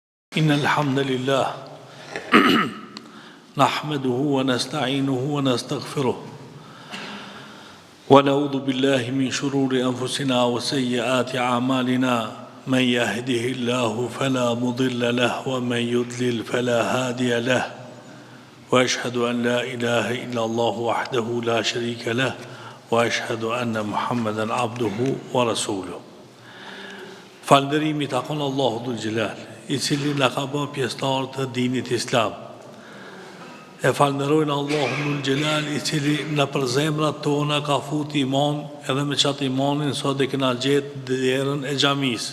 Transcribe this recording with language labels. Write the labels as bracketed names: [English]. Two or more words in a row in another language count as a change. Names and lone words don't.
[Arabic] إن الحمد لله نحمده ونستعينه ونستغفره ونعوذ بالله من شرور أنفسنا وسيئات أعمالنا من يهده الله فلا مضل له ومن يضلل فلا هادي له وأشهد أن لا إله إلا الله وحده لا شريك له وأشهد أن محمدا عبده ورسوله. [Albanian] Falënderimi takon Allahu [Arabic] ذو الجلال, [Albanian] I cili na ka bërë pjesëtar të dinit islam. E falënderojnë Allahu [Arabic] ذو الجلال, [Albanian] I cili në për zemrat tona ka futi iman, edhe me qatë imanin sot e kena gjetë derën e xhamisë.